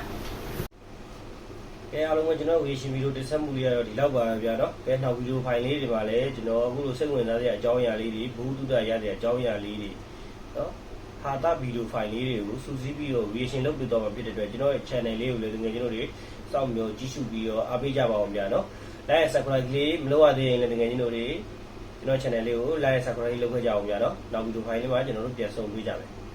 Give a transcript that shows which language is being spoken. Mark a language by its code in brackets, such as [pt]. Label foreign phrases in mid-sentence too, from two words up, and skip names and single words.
[my] ကဲအားလုံးကကျွန်တော်ဝေရှင်ဗီဒီယိုတင်ဆက်မှုလေးကတော့ဒီလောက်ပါပဲဗျာနော်ကဲနောက်ဗီဒီယိုဖိုင်လေးတွေမှာလည်းကျွန်တော်အခုလိုစိတ်ဝင်စားစရာအကြောင်းအရာလေးတွေဘူးတုဒ္ဒရတဲ့အကြောင်းအရာလေးတွေနော်ဟာတာဗီဒီယိုဖိုင်လေးတွေကိုစူးစီးပြီးတော့ဝေရှင်လုပ်ပြတော့မှာဖြစ်တဲ့အတွက်ကျွန်တော်ရဲ့ channel လေးကိုလည်းတကယ်ကျွန်တော်တွေစောင့်မျှော်ကြည့်ရှုပြီးတော့အားပေးကြပါအောင်ဗျာနော် [en] like and subscribe [my] လေးမလုပ်ရသေးရင်လည်းတကယ်ကျွန်တော်တွေကျွန်တော် channel လေးကို [en] like and subscribe [my] လုပ်ခဲ့ကြအောင်ဗျာနော်နောက်ဗီဒီယိုဖိုင်လေးမှာကျွန်တော်တို့ပြန်ဆုံတွေ့ကြမယ်